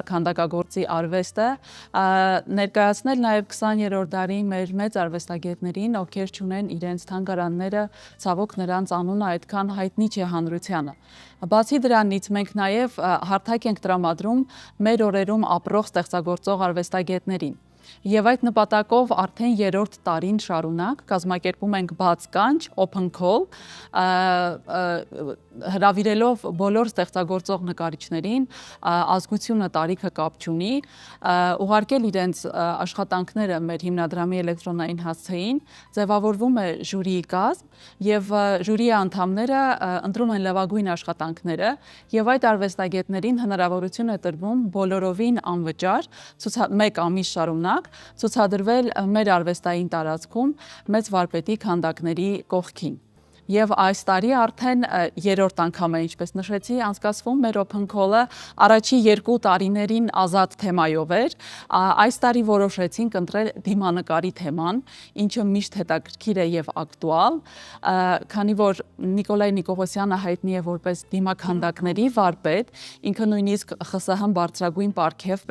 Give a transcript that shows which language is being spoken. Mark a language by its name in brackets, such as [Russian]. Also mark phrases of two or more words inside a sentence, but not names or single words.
[Armenian] քանդակագործի արվեստը, ներկայացնել նաև 20-րդ դարի մեր մեծ արվեստագետներին, ովքեր չունեն իրենց թանգարանները, ցավոք նրանց անունը այդքան հայտնի չէ հանրությանը։ Բացի դրանից մենք նաև հարթակ ենք տրամադրում մեր օրերում ապրող ստեղծագործող արվեստագետներին։ Եվ այդ նպատակով արդեն 3-րդ տարին շարունակ կազմակերպում ենք բաց կանչ, [English] open call, [Armenian] հրավիրելով բոլոր ստեղծագործող նկարիչներին, ազգությունը տարիքը կապ չունի, ուղարկել իրենց աշխատանքները մեր հիմնադրամի էլեկտրոնային հասցեին, ձևավորվում է ժյուրիի կազմ եւ ժյուրիի անդամները ընտրում են լավագույն աշխատանքները եւ այդ արվեստագետներին հնարավորություն է տրվում բոլորովին անվճար մեկ ամիս շարունակ ցուցադրվել մեր արվեստային տարածքում մեծ վարպետի քանդակների կողքին։ Եվ այս տարի արդեն 3-րդ անգամ է, ինչպես նշեցի, անցկացվում մեր [English] open call- [Armenian] ը առաջի 2 տարիներին ազատ թեմայով էր։ Այս տարի որոշեցինք ընտրել դիմանկարի թեման, ինչը միշտ հետաքրքիր է եւ ակտուալ, քանի որ Նիկոլայ Նիկողոսյանը հայտնի է որպես դիմաքանդակների վարպետ, ինքը նույնիսկ ԽՍՀՄ բարձրագույն պարգև